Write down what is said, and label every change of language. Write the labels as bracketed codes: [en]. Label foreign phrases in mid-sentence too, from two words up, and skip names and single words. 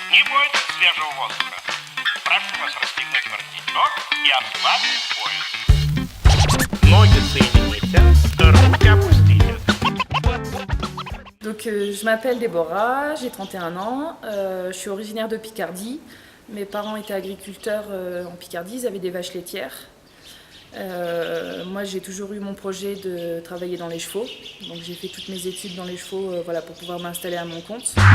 [ru] требует свежего воздуха. Прошу вас расстегнуть воротничок и ослабить пояс. Ноги соедините, руки опустите. [fr] Donc, je m'appelle Déborah, j'ai 31 ans, je suis originaire de Picardie. Mes parents étaient agriculteurs en Picardie, ils avaient des vaches laitières. Moi, j'ai toujours eu mon projet de travailler dans les chevaux, donc j'ai fait toutes mes études dans les chevaux voilà, pour pouvoir m'installer à mon compte.